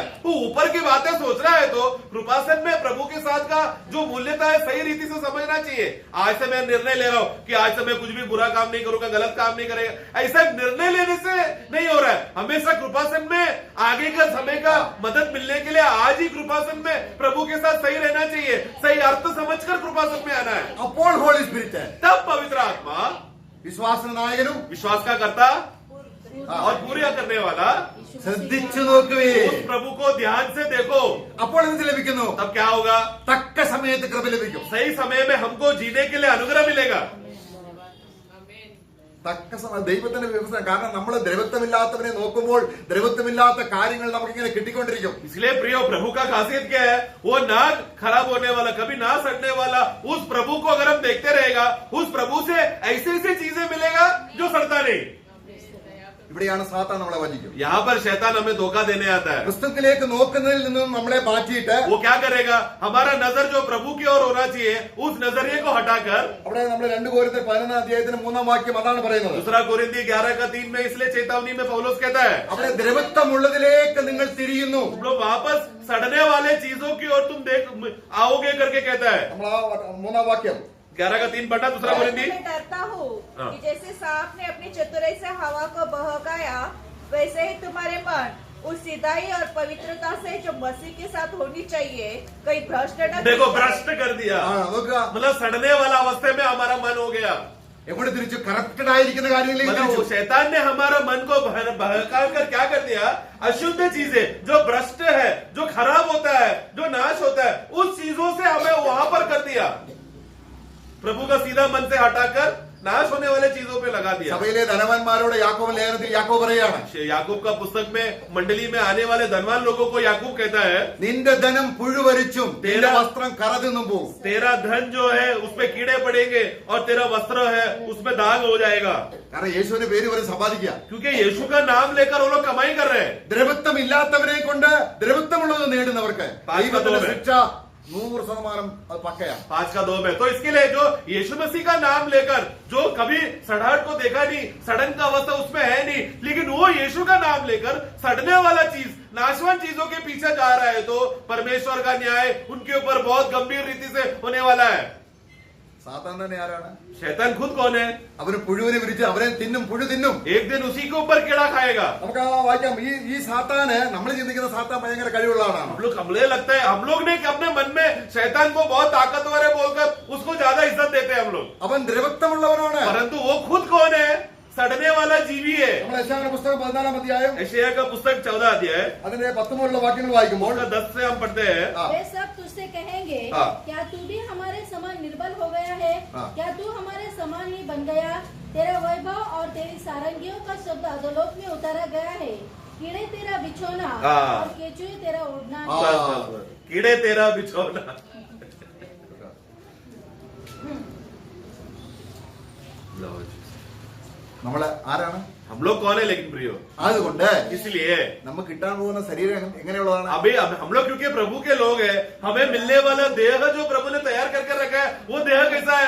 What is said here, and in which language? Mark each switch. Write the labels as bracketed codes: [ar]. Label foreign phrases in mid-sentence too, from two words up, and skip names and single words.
[hi] वो ऊपर की बातें सोच रहा है तो कृपासन में प्रभु के साथ का जो मूल्यता है सही रीति से समझना चाहिए। आज से मैं निर्णय ले रहा हूं कि आज से मैं कुछ भी बुरा काम नहीं करूंगा, गलत काम नहीं करेगा, ऐसा निर्णय लेने से नहीं हो रहा है। हमेशा कृपासन में आगे का समय का मदद मिलने के लिए आज ही कृपासन में प्रभु के साथ सही रहना चाहिए, सही अर्थ समझकर कृपासन में आना है। [ml] അപ്പോൾ [en] Holy Spirit, [hi] तब पवित्र आत्मा, [ml] വിശ്വാസ നായകനും [hi] विश्वास का कर्ता और पूरा करने वाला, [ml] ശ്രദ്ധിച്ചു നോക്കുവേ. [hi] उस प्रभु को ध्यान से देखो, [ml] അപ്പോൾ എന്ത് ലഭിക്കുന്നു? [hi] तब क्या होगा? [ml] തക്ക സമയത്ത് കൃപ ലഭിക്കും. सही समय में हमको जीने के लिए अनुग्रह मिलेगा। തക്ക സമയം ദൈവത്തിന്റെ വ്യവസ്ഥ. കാരണം നമ്മൾ ദ്രവത്വമില്ലാത്തവനെ നോക്കുമ്പോൾ ദ്രവത്വമില്ലാത്ത കാര്യങ്ങൾ നമുക്കിങ്ങനെ കിട്ടിക്കൊണ്ടിരിക്കും. [hi] इसलिए प्रिय प्रभु का खासियत क्या है? वो ना खराब होने वाला, कभी ना सड़ने वाला उस प्रभु को अगर हम देखते रहेगा, उस प्रभु से ऐसी ऐसी चीजें मिलेगा जो सड़ता नहीं। [ml] ഇവിടെയാണ് സാത്താൻ നമ്മളെ വഞ്ചിക്കും. [hi] यहाँ पर शैतान हमें धोखा देने आता है। [ml] ക്രിസ്തുവിലേക്ക് നോക്കുന്നതിൽ നിന്നും നമ്മളെ മാറ്റിയിട്ട് [hi] वो क्या करेगा? हमारा नजर जो प्रभु की ओर होना चाहिए, उस नजरिए को हटाकर, [ml] അവിടെ നമ്മൾ 2 कोरिन्थियर 11-3 വാക്യം അതാണ് പറയുന്നത്. [hi] दूसरा कोरिन्थी 11:3 में इसलिए चेतावनी में पौलुस कहता है, [ml] അവിടെ ദ്രവത്വമുള്ളതിലേക്ക് നിങ്ങൾ തിരിയുന്നു. [hi] तुम लोग वापस सड़ने वाले चीजों की ओर तुम देख आओगे करके कहता है। [ml] നമ്മൾ ആ 3 വാക്യം [hi] 11:3 पढ़ना दूसरा कोरिन्थी। मैं डरता हूँ हाँ। कि जैसे सांप ने अपनी चतुराई से हवा को बहकाया, वैसे ही तुम्हारे मन उस सिधाई और पवित्रता से जो मसीह के साथ होनी चाहिए कहीं भ्रष्ट न देखो भ्रष्ट कर दिया, [ml] ആ നോക്കുക. [hi] मतलब सड़ने वाला अवस्थे में हमारा मन हो गया। [ml] എവിടെ തിരിച്ചു? കറപ്റ്റഡ് ആയിരിക്കുന്ന കാര്യങ്ങളിലേക്ക് [hi] मतलब [ml] തിരിച്ചു. [hi] वो शैतान ने हमारा मन को बहका कर क्या कर दिया? अशुद्ध चीजें, जो भ्रष्ट है, जो खराब होता है, जो नाश होता है, उस चीजों से हमें वहां पर कर दिया। प्रभु का सीधा मन से हटाकर नाश होने वाले चीजों पे लगा दिया। [ml] സഭയിലെ ധനവാന്മാരോട് യാക്കോബ് ലേഖനത്തിൽ യാക്കോബ് പറയാണ്, [hi] याकूब का पुस्तक में मंडली में आने वाले धनवान लोगों को याकूब कहता है, [ml] നിന്റെ ധനം പുഴുവരിച്ചും നിന്റെ വസ്ത്രം കറതിന്നും പോകും. [hi] तेरा धन जो है उसपे कीड़े पड़ेंगे और तेरा वस्त्र है उसमें दाग हो जाएगा। [ml] കാരണം യേശുവിന്റെ പേര് വരെ സമ്പാദിക്കുക. [hi] क्योंकि यीशु का नाम लेकर वो लोग कमाई कर रहे हैं। [ml] ദ്രവത്വം ഇല്ലാത്തവരെ കൊണ്ട് ദ്രവത്വമുള്ളത് നേടുന്നവർക്ക് ദൈവത്തിന്റെ പാസ്കത്തോടെ. ശിക്ഷ 100% അത് പക്കയാണ്. [hi] 5:2 में तो इसके लिए जो यीशु मसीह का नाम लेकर जो कभी सड़ाहट को देखा नहीं, सड़न का अवस्था उसमें है नहीं, लेकिन वो यीशु का नाम लेकर सड़ने वाला चीज, नाश आसान चीजों के पीछे जा रहा है तो परमेश्वर का न्याय उनके ऊपर बहुत गंभीर रीति से होने वाला है। [ml] സാത്താൻ തന്നെ ആരാണ്? [hi] शैतान खुद कौन है? [ml] അവന് പുഴുവിനെ വിരിച്ച് അവനെ തിന്നും, പുഴു തിന്നും. [hi] एक दिन उसी के ऊपर कीड़ा खाएगा। [ml] നമുക്ക് ആ വായിക്കാം. ഈ സാത്താന് നമ്മൾ ചിന്തിക്കുന്ന സാത്താൻ ഭയങ്കര കഴിവുള്ള ആളാണ്. [hi] हमें लगता है हम लोग ने अपने मन में शैतान को बहुत ताकतवर है बोलकर उसको ज्यादा इज्जत देते हैं हम लोग, [ml] അവൻ ദ്രവത്വമുള്ളവനാണ്. [hi] परंतु वो खुद कौन है? सड़ने वाला जीवी है। [ml] നമ്മൾ യശയ്യാവിന്റെ പുസ്തകം 14-ാം അധ്യായം [hi] यशायाह का पुस्तक 14 अध्याय [ml] അതിന്റെ 10 മുതലുള്ള വാക്യങ്ങൾ വായിക്കുമ്പോൾ [hi] 10 से हम पढ़ते हैं। वे सब तुझसे कहेंगे, हाँ। क्या तू भी हमारे समान निर्बल हो गया है? हाँ। क्या तू हमारे समान ही बन गया? तेरा वैभव और तेरी सारंगियों का शब्द अधोलोक में उतारा गया है। कीड़े तेरा बिछोना हाँ। और केचुए तेरा ओढ़ना है। हाँ। कीड़े तेरा बिछौना। [ml] നമ്മള് ആരാണ്? [hi] हम लोग कौन है लेकिन प्रियो? [ml] അതുകൊണ്ട് [hi] इसलिए [ml] നമുക്ക് കിട്ടാൻ പോകുന്ന ശരീരം എങ്ങനെയുള്ളതാണ്? [hi] अभी हम लोग क्योंकि प्रभु के लोग हैं, हमें मिलने वाला देह जो प्रभु ने तैयार करके रखा है वो देह कैसा है?